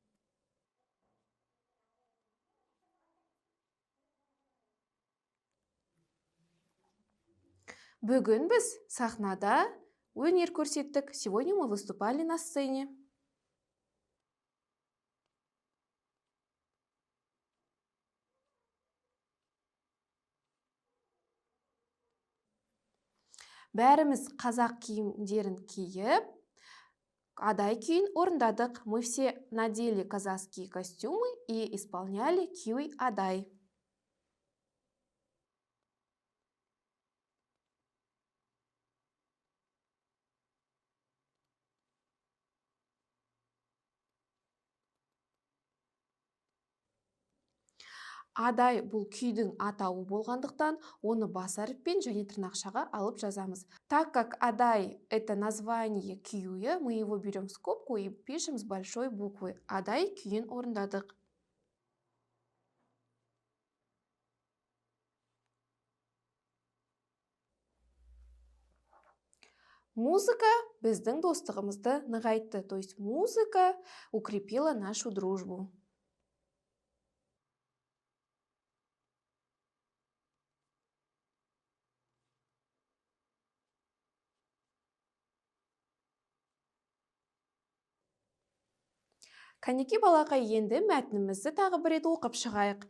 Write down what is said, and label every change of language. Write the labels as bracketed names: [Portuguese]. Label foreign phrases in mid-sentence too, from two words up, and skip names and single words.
[Kazakh] Бүгін біз сахнада өнер көрсеттік. [Russian] Сегодня мы выступали на сцене. [Kazakh] Бәріміз қазақ киімдерін киіп, адай күйін орындадық. [Russian] Мы все надели казахские костюмы и исполняли күй адай. [Kazakh] Адай бұл күйдің атауы болғандықтан, оны бас әріппен және тырнақшаға алып жазамыз. [Russian] Так как адай это название күйі, мы его берем в скобку и пишем с большой буквы. [Kazakh] Адай күйін орындадық. Музыка біздің достығымызды нығайтты. [Russian] То есть музыка укрепила нашу дружбу. [Kazakh] Кәнеке балақай, енді мәтінімізді тағы бір рет оқып шығайық.